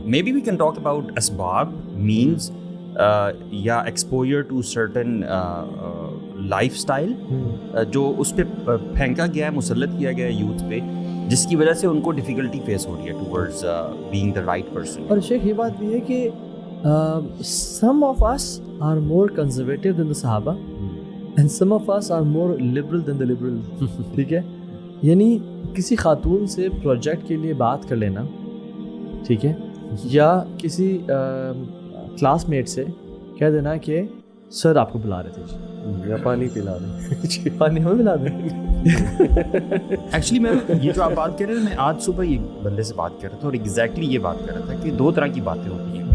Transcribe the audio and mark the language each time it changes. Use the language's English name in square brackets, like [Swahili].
[English] may be we can talk about [Urdu] اسباب, means, یا [English] exposure to certain lifestyle [Urdu] جو اس پہ پھینکا گیا ہے, مسلط کیا گیا ہے یوتھ پہ, جس کی وجہ سے ان کو ڈیفیکلٹی فیس ہو رہی ہے [English] Towards being the right person. [Urdu] اور شیخ یہ بات بھی ہے کہ [English] some of us are more conservative than the Sahaba and some of us are more liberal than the liberal. [Urdu] ٹھیک ہے, یعنی کسی خاتون سے پروجیکٹ کے لیے بات کر لینا, ٹھیک ہے, یا کسی کلاس میٹ سے کہہ دینا کہ سر آپ کو بلا رہے تھے, یا پانی پلا دیں, پانی ہمیں پلا دیں. ایکچولی میں یہ جو آپ بات کر رہے ہیں, میں آج صبح یہ بندے سے بات کر رہا تھا اور ایگزیکٹلی یہ بات کر رہا تھا کہ دو طرح کی باتیں ہوتی ہیں.